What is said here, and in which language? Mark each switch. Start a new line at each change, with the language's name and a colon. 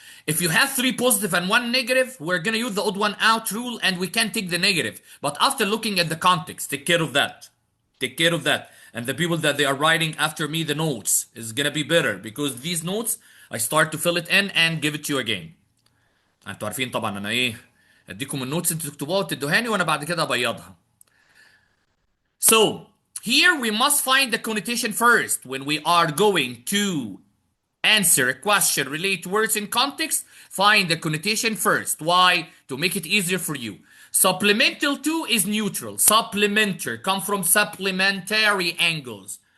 English: If you have 3 positive and 1 negative, we're gonna use the odd one out rule and we can take the negative. But after looking at the context, take care of that. Take care of that. And the people that they are writing after me the notes is gonna be better because these notes I start to fill it in and give it to you again.
Arabic: انتوا عارفين طبعا انا ايه اديكم النوتس انتوا تكتبوها وتدوهاني وانا بعد كده ابيضها.
English: So here we must find the connotation first when we are going to answer a question relate to words in context. Find the connotation first. Why? To make it easier for you. Supplemental to is neutral. Supplementary come from supplementary angles.